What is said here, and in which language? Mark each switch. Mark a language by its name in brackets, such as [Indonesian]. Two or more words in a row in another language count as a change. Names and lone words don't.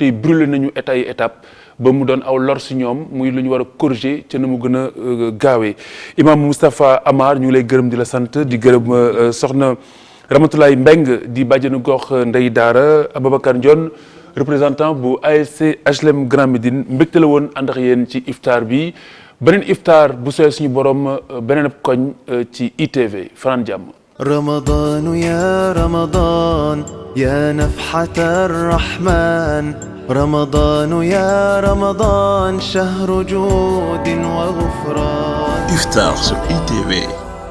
[Wolof] yi brûlé nañu étape ba mu doon aw lor si ñoom muy lu ñu war a corriger ca na mu gën a gaawee imam Moustapha Amar ñu ngi lay gërëm di la sant di gërëm soxna Ramatoulaye Mbeng di bàjjenu gox Ndey Daara Ababacar Ndione représentant bu ASC HLM Grand Médine mbégte la woon ànd ak yéen ci iftaar bi beneen iftaar bu sooy suñu borom beneen koñ ci ITV fanaan jàmm [Arabic] رمضان يا رمضان يا نفحة الرحمن رمضان يا رمضان شهر جود وغفران إفطار sur ITV